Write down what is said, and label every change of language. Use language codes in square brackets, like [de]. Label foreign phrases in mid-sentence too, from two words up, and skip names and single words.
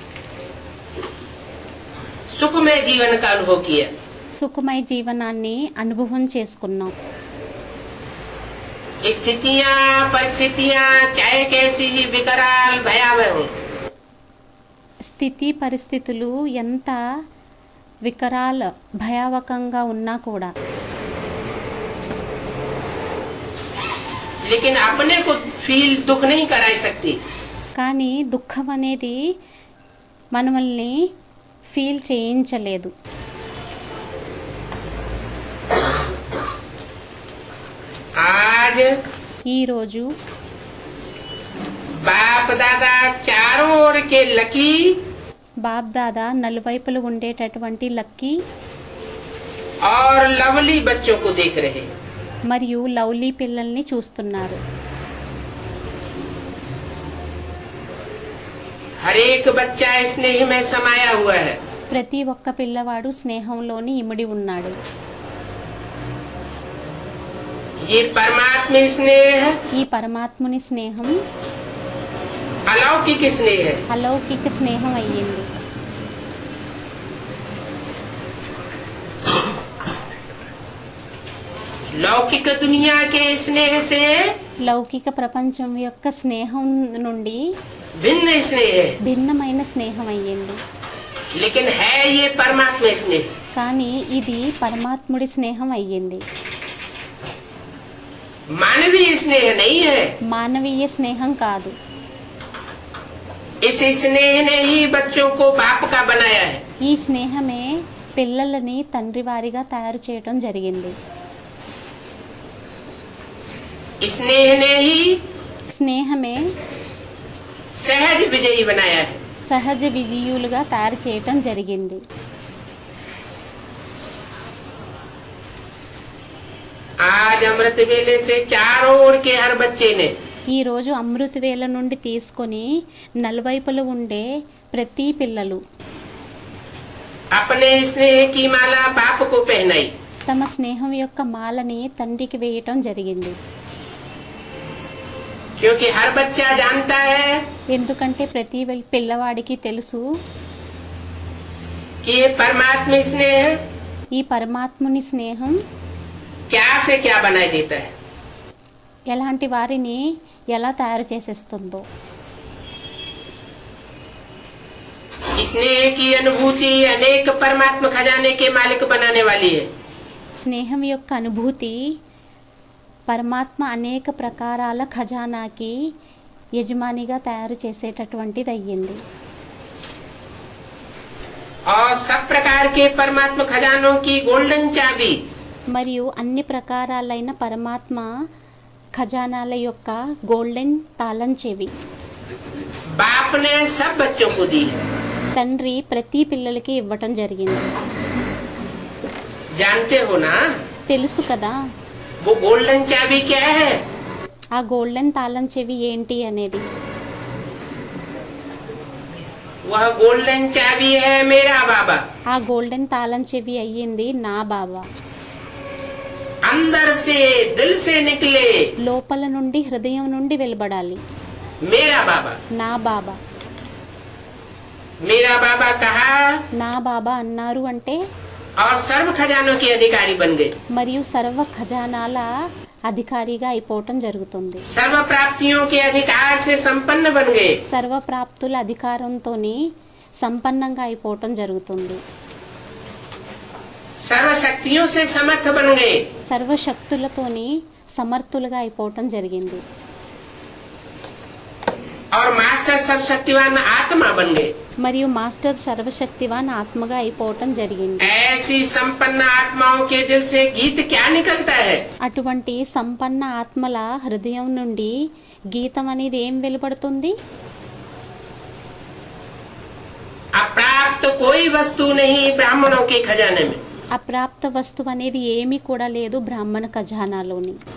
[hi] सुखमय जीवन का अनुभव किया। [te] సుఖమయ జీవనాన్ని అనుభవం చేసుకున్నాం। [hi] स्थितियाँ परिस्थितियाँ चाहे कैसी ही विकराल भयावह हो, [te] స్థితి పరిస్థితులు ఎంత వికరాల భయావకంగా ఉన్నా కూడా [hi] लेकिन अपने को फील दुख नहीं कराई सकती। [te] కానీ దుఃఖం అనేది మనల్ని ఫీల్ చేయించలేదు। [hi] आज [te] ఈరోజు [hi] बाप दादा चारों ओर के लकी [te] బాప్ దాదా నలువైపులు ఉండేటటువంటి లక్కీ [hi] और लवली बच्चों को देख रहे। [te] మరియు లవ్లీ పిల్లల్ని చూస్తున్నారు। [hi] हर एक बच्चा स्नेह में समाया हुआ है। [te] ప్రతి ఒక్క పిల్లవాడు స్నేహంలోని ఇమిడి ఉన్నాడు। [hi] ये परमात्मा स्नेह [te] ఈ పరమాత్ముని స్నేహం [hi] अलौकिक स्नेह है। [te] అలౌకిక స్నేహం అయ్యింది। [hi] लौकिक दुनिया के स्नेह से [te] లౌకిక ప్రపంచం యొక్క స్నేహం నుండి [hi] भिन्न स्नेह है, [te] భిన్నమైన స్నేహం అయ్యింది। [hi] लेकिन है ये परमात्मा स्नेह। [te] కానీ ఇది పరమాత్ముడి స్నేహం అయ్యింది। [hi] मानवीय स्नेह नहीं है। [te] మానవీయ స్నేహం కాదు। [hi] इस स्नेह ने ही बच्चों को बाप का बनाया है। [te] ఈ స్నేహమే పిల్లలని తండ్రి వారిగా తయారు చేయటం జరిగింది। [hi] स्नेह ने ही [te] స్నేహమే [hi] सहज विजयी बनाया है। [te] సహజ విజయులుగా తయారు చేయటం జరిగింది। [hi] आज अमृत वेले से चारों ओर के हर बच्चे ने [te] ఈరోజు అమృత వేళ నుండి తీసుకొని నలువైపులు ఉండే ప్రతి పిల్లలు [hi] अपने स्नेह की माला बाप को पहनाई। [te] తమ స్నేహం యొక్క మాలని తండ్రికి వేయటం జరిగింది. [hi] क्योंकि हर बच्चा जानता है [te] ఎందుకంటే ప్రతి పిల్లవాడికి తెలుసు [hi] कि ये परमात्मा स्नेह [te] ఈ పరమాత్ముని స్నేహం [hi] क्या से क्या बनाए देता है। [te] ఎలాంటి వారిని ఎలా తయారు చేసేస్తుందో. [hi] स्नेह की अनुभूति अनेक परमात्मा खजाने के मालिक बनाने वाली है। [te] స్నేహం యొక్క అనుభూతి పరమాత్మ అనేక ప్రకారాల ఖజానాకి యజమానిగా తయారు చేసేటటువంటిది అయ్యింది. [hi] और सब प्रकार के परमात्मा खजानों की गोल्डन चाबी [te] మరియు అన్ని ప్రకారాలైన పరమాత్మ ఖజానాల యొక్క గోల్డెన్ తాళం చెవి [hi] बाप ने सब बच्चों को दी है। [te] తండ్రి ప్రతి పిల్లలకి ఇవ్వటం జరిగింది. [hi] जानते हो ना [te] తెలుసు కదా [hi] वो गोल्डन चाबी क्या है। [te] ఆ గోల్డెన్ తాళం చెవి ఏంటి అనేది. [hi] वह गोल्डन चाबी है मेरा बाबा। [te] ఆ గోల్డెన్ తాళం చెవి అయ్యింది నా బాబా. [hi] अंदर से दिल से निकले [te] లోపల నుండి హృదయం నుండి వెలువడాలి [hi] मेरा बाबा। [te] నా బాబా. [hi] मेरा बाबा कहा [te] నా బాబా అన్నారు అంటే [hi] और सर्व खजानों के अधिकारी बन गए। [te] మరియు సర్వ ఖజానాల అధికారిగా అయిపోవటం జరుగుతుంది. [hi] सर्व प्राप्तियों के अधिकार से संपन्न बन गए। [te] సర్వ ప్రాప్తుల అధికారంతోని సంపన్నంగా అయిపోవటం జరుగుతుంది. [hi] सर्व शक्तियों से समर्थ बन गए। [te] సర్వశక్తులతోని సమర్థులుగా అయిపోవటం జరిగింది. [hi] और मास्टर सब शक्तिवान आत्मा बन गए। [te] మరియు మాస్టర్ సర్వశక్తివాన్ ఆత్మగా అయిపోవటం జరిగింది. [hi] ऐसी संपन्न आत्माओं के दिल से गीत क्या निकलता है। [te] అటువంటి సంపన్న ఆత్మల హృదయం నుండి గీతం అనేది ఏం వెలువడుతుంది. [hi] अप्राप्त कोई वस्तु नहीं ब्राह्मणों के खजाने में। [te] అప్రాప్త వస్తువు అనేది ఏమీ కూడా లేదు బ్రాహ్మణ ఖజానాలోని.